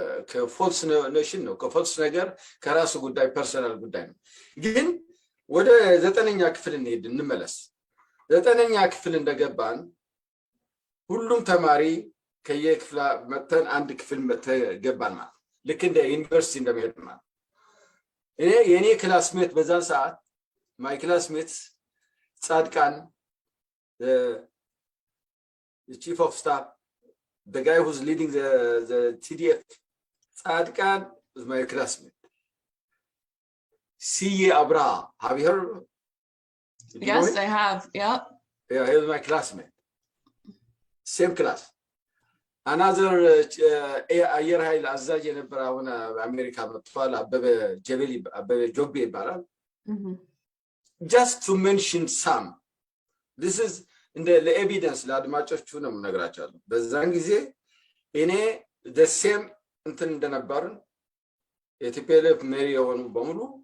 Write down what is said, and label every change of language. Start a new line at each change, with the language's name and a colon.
Amharic: ከፎልስ ኔሽን ነው። ከፎልስ ነገር ከራሱ ጉዳይ ፐርሰናል ጉዳይ ነው። ግን ወደ 9ኛ ክፍል እንመለስ። 9ኛ ክፍል እንደገባን ሁሉም ተማሪ ከየክፍላ መተን አንድ ክፍል ገባን ማለት ልክ እንደ ዩኒቨርሲቲ እንደሚሄድ ማለት የኔ ክላስሜት በዛን ሰዓት
English: ማይ ክላስሜት
Amharic: ጻድቃን
English: the chief of staff, the guy who's leading the TDF, ጻድቃን was my classmate. C.A. Abra, have you heard of him? Yes, I have. Yeah. Yeah, he was my classmate. Same class.
Amharic: Another አየር ኃይል አዛዥ የነበረ አሁን አሜሪካ መጥቷል። አበበ ጆቤ ይባላል።
English: Just to mention some, this is in the evidence
Amharic: ለአድማጮቹ ነው የምነግራቸዋለሁ። በዛን ጊዜ እኔ
English: the same
Amharic: እንትን እንደነበርን የቲፒኤልኤፍ መሪ የሆኑ በሙሉ